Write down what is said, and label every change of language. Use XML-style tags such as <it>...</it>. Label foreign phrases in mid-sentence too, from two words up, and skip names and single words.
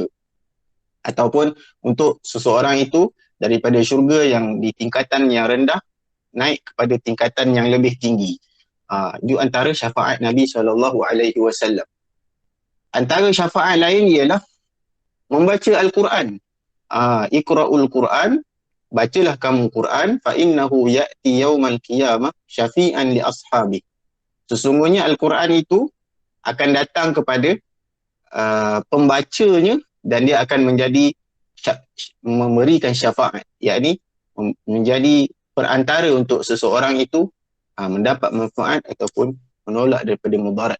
<ms>Ataupun untuk seseorang itu daripada syurga yang di tingkatan yang rendah naik kepada tingkatan yang lebih tinggi. Itu antara syafaat Nabi SAW. Antara syafaat lain ialah membaca Al-Quran.</ms> <ar>اقرؤوا القرآن,</ar> <ms>bacalah kamu Quran,</ms> <ar>فإنه يأتي يوم القيامة شفيعا لأصحاب.</ar> <ms>Sesungguhnya Al-Quran itu akan datang kepada pembacanya dan dia akan menjadi memberikan syafaat, yakni menjadi perantara untuk seseorang itu mendapat manfaat ataupun menolak daripada mudarat.</ms>